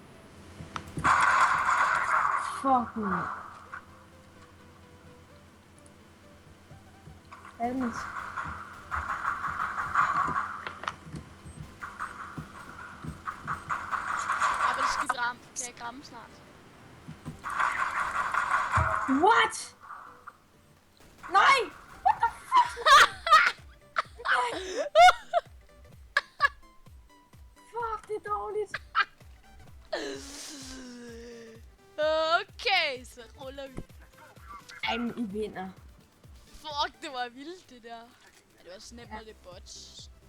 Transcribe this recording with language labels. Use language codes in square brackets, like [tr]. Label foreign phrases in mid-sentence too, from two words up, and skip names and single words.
[en] Fuck me. Almens. [da] Jeg vil skidt ramme. Kan jeg ramme snart? What? Nej! [en] What the fuck? [da] Nej! Fuck, det er dårligt. Okay, så ruller vi. Ej, men I vinder. Fuck, det var vildt, det der. Ja, det var så nemt, når det er bots.